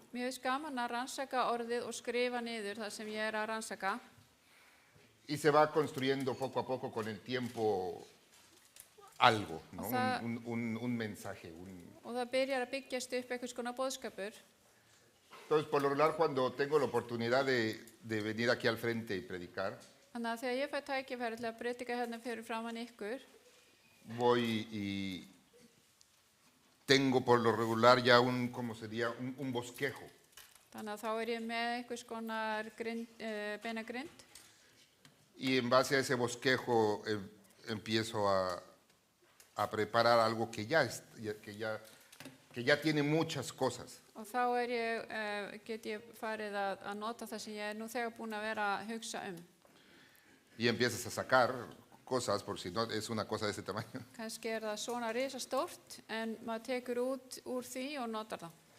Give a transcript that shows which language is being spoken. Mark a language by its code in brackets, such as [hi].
[is] mér finnst gaman að rannsaka orðið og skrifa niður það sem ég að rannsaka. [es] y se va construyendo poco a poco con el tiempo algo, ¿no? O sea, un mensaje. [is] Og það byrjar að byggjast upp einhvers konar boðskapur. [es] Entonces, por lo regular, cuando tengo la oportunidad de venir aquí al frente y predicar, [is] Þannig að þegar ég fæ tækifæri til að predika hérna fyrir framan ykkur, [es] voy y tengo por lo regular ya ¿cómo sería? Un bosquejo. [is] þannig að þá ég með einhvers konar beina grind [es] Y en base a ese bosquejo empiezo a preparar algo que ya tiene muchas cosas. [is] og þá get ég farið að nota það sem ég nú þegar búin að vera að hugsa [es] Y empiezas a sacar cosas, por si no es una cosa de ese tamaño. [is] Kannski það svona risastórt en maður tekur út úr því og notar það.